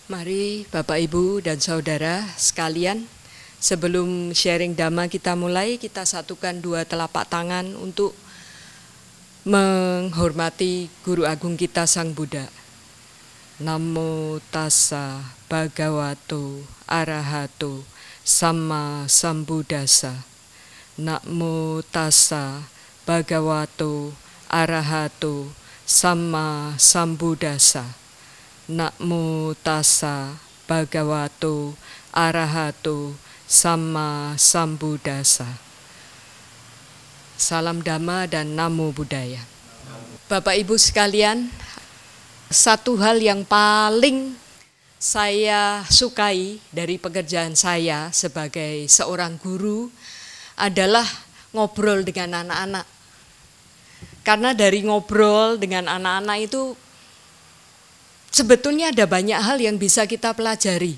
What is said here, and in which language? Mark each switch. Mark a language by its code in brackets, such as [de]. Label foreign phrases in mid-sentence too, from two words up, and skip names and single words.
[id] Mari Bapak Ibu dan Saudara sekalian, sebelum sharing Dhamma kita mulai, kita satukan dua telapak tangan untuk menghormati Guru Agung kita Sang Buddha. [pi] Namo tassa bhagavato arahato samma sambuddhassa. Namo tassa bhagavato arahato samma sambuddhassa. Namo tassa bhagavato arahato samma sambuddhassa. [id] Salam Dhamma dan [pi] Namo Buddhaya. [id] Bapak Ibu sekalian, satu hal yang paling saya sukai dari pekerjaan saya sebagai seorang guru adalah ngobrol dengan anak-anak. Karena dari ngobrol dengan anak-anak itu sebetulnya ada banyak hal yang bisa kita pelajari.